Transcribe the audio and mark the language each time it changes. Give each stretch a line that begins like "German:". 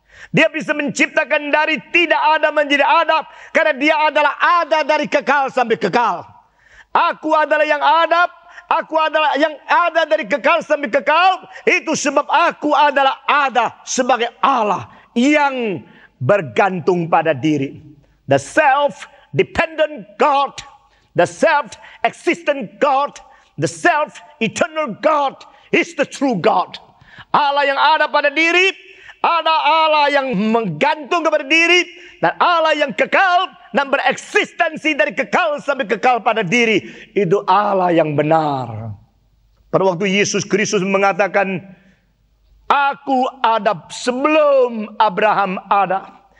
Indonesian: Dia bisa menciptakan dari tidak ada menjadi ada, karena dia adalah ada dari kekal sampai kekal. Aku adalah yang ada, aku adalah yang ada dari kekal sampai kekal. Itu sebab aku adalah ada sebagai Allah yang bergantung pada diri.
English: The self-dependent God, the self-existent God, the self-eternal God is the true God.
Indonesian: Allah yang ada pada diri, ada Allah yang menggantung kepada diri, dan Allah yang kekal dan bereksistensi dari kekal sampai kekal pada diri. Itu Allah yang benar. Pada waktu Yesus Kristus mengatakan, aku ada sebelum Abraham ada.